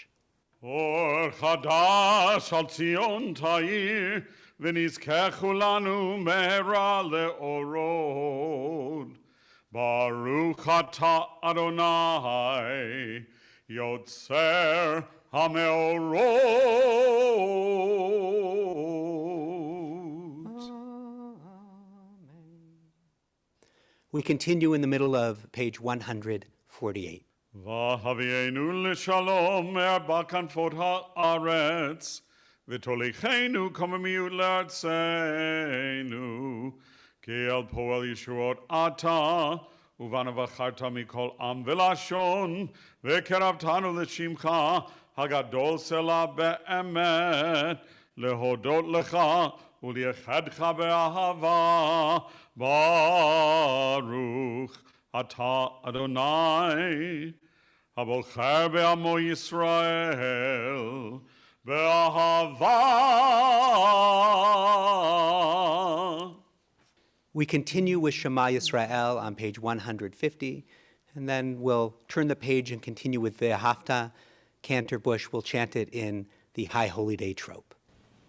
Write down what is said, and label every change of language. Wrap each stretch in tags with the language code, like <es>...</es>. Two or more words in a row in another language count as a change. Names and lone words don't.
<he>אור חדש על ציון תאיר ונזכה לנו מהרה לאורו. ברוך אתה אדוני יוצר המאורות.</he> <en>We continue in the middle of page 148.</en> <he>והביאנו לשלום מארבע כנפות הארץ ותוליכנו קוממיות לארצנו כי אל פועל ישועות אתה ובנו בחרת מכל עם ולשון וקרבתנו לשמך הגדול סלה באמת להודות לך וליחדך באהבה ברוך אתה אדוני הבוחר בעמו ישראל באהבה.</he> <en>We continue with Shema Yisrael on page 150, and then we'll turn the page and continue with Ve'ahavta. Cantor Bush will chant it in the High Holy Day trope.</en>